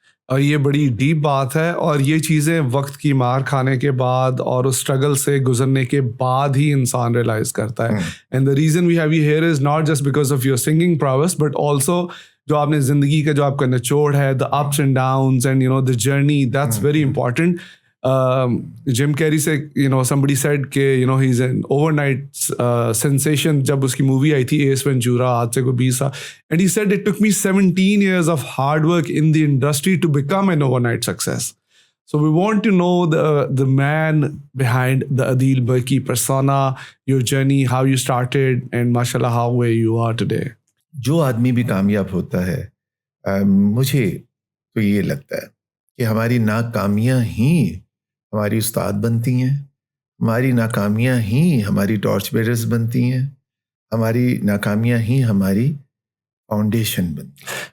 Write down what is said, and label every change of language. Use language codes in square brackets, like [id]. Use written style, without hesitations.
[hi] और ये बड़ी डीप बात है, और ये चीज़ें वक्त की मार खाने के बाद और उस स्ट्रगल से गुजरने के बाद ही इंसान रियलाइज करता है. [en] and the reason we have you here is not just because of your singing prowess, but also [hi] जो आपने ज़िंदगी का जो आपका निचोड़ है, [en] The ups and downs and the journey, that's very important. Jim Carrey से somebody said कि he's an overnight sensation [hi] जब उसकी मूवी आई थी एस वेंचुरा, आज से कोई 20 साल, [en] and he said it took me 17 years of hard work in the industry to become an overnight success. So we want to know the man behind the Adil Barki persona, your journey, how you started, and mashallah how where you are today. [hi] जो आदमी भी कामयाब होता है, मुझे तो ये लगता है कि हमारी नाकामियाँ ही हमारी उस्ताद बनती हैं, हमारी नाकामियाँ ही हमारी टॉर्च बेरर्स बनती हैं, हमारी नाकामियाँ ही हमारी फाउंडेशन बनती हैं.